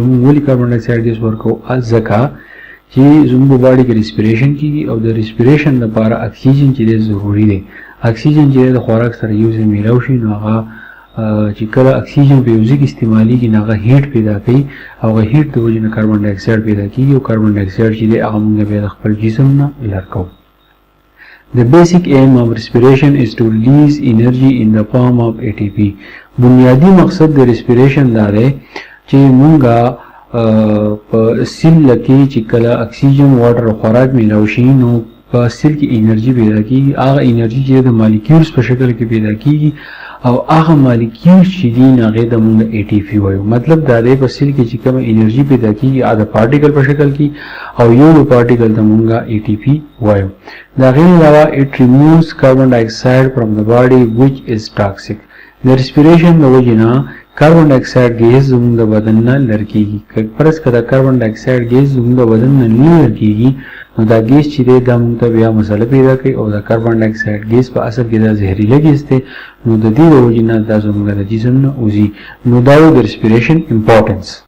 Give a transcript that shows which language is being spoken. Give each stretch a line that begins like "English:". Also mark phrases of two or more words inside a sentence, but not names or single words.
Pashto: موږ ولې
English: carbon dioxide gas
Pashto: ورکوو؟ ځکه چې زموږ باډي کې ریسپیریشن کیږي او د ریسپیریشن لپاره اکسیجن چې دی ضروري دی. اکسیجن چې د خوراک سره یو ځای میلاو شي نو هغه چې کله اکسیجن په یو ځای کې استعمالیږي نو هغه هیټ پیدا کوي او هغه هیټ د وجې نه
English: carbon dioxide
Pashto: پیدا کیږي او
English: carbon dioxide
Pashto: چې دی هغه موږ بیا د خپل جسم نه لرې کوو.
English: The basic aim of respiration is to release energy in the form of ATP.
Pashto: بنیادی مقصد د ریسپیریشن دا دی چې موږ په سیل لکې چې کله اکسیجن واټر او خوراک میلاو شي نو په سیل کې انرژي پیدا کیږي. هغه انرژي چې د مالیکیولز په شکل کې پیدا کیږي او هغه مالیکیول چې دي هغې ته موږ ATP وایو. مطلب دا دی په سیل کې چې کومه انرژي پیدا کیږي هغه د پارټیکل په شکل کې او یو پارټیکل ته موږ ATP وایو. د هغې نه علاوه
English: it removes carbon dioxide from the body which is toxic.
Pashto: د ریسپیریشن د وجې نه
English: carbon dioxide gas
Pashto: زموږ د بدن نه لرې کېږي. فرض که د
English: carbon dioxide gas
Pashto: زموږ د بدن نه نه لرې کېږي نو دا ګیس چې دی دا موږ ته بیا مسله پیدا کوي او د
English: carbon dioxide gas
Pashto: په اصل کې دا زهریله ګیس دی. نو د دې د وجې نه دا زموږ د جسم نه وځي. نو دا یو د
English: respiration importance.